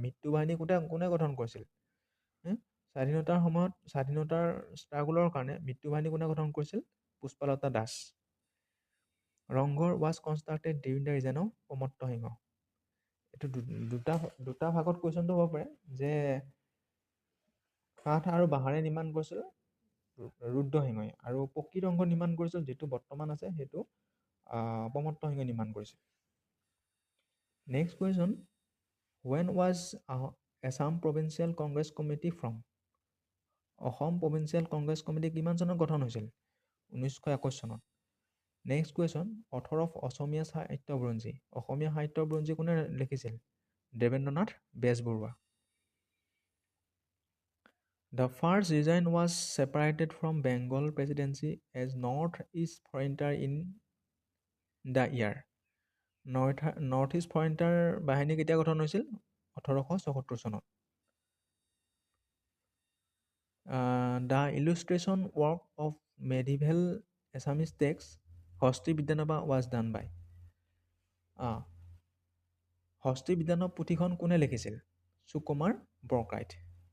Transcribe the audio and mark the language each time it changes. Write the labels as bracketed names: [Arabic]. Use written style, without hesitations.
[Assamese] মৃত্যু বাহিনী কোনে গঠন কৰিছিল? স্বাধীনতাৰ সময়ত স্বাধীনতাৰ ষ্ট্ৰাগলৰ কাৰণে মৃত্যু বাহিনী কোনে গঠন কৰিছিল? পুষ্পালতা Das. [English] Rang Ghar was constructed during the reign of Pramatta Singha. [Assamese] এইটো দুটা ভাগত কুৱেশ্যনটো হ'ব পাৰে যে কাঠ আৰু বাঁহেৰে নিৰ্মাণ কৰিছিল ৰুদ্ৰসিংহই, আৰু পকী ৰংঘৰ নিৰ্মাণ কৰিছিল যিটো বৰ্তমান আছে সেইটো প্ৰমত্ত সিংহই নিৰ্মাণ কৰিছিল। [English] Next question. When was Assam Provincial Congress Committee from? [Assamese] Assam provincial Congress committee কিমান চনত গঠন হৈছিল? 1921 চনত। [English] Next question. Author of Asamiya Sahitya Buranji. [Assamese] অসমীয়া সাহিত্য বুৰঞ্জী কোনে লিখিছিল? Debendranath Bezbaroa. [English] The first region was separated from Bengal Presidency as North-East Frontier in the year. [Assamese] North-East Frontier বাহিনী কেতিয়া গঠন হৈছিল? 1874 চনত। [English] The illustration work of medieval Assamese text Hasti বিদ্যানবা was done by? [Assamese] হস্তি বিদ্যানব পুথিখন কোনে লিখিছিল? সুকুমাৰ বৰকাইত।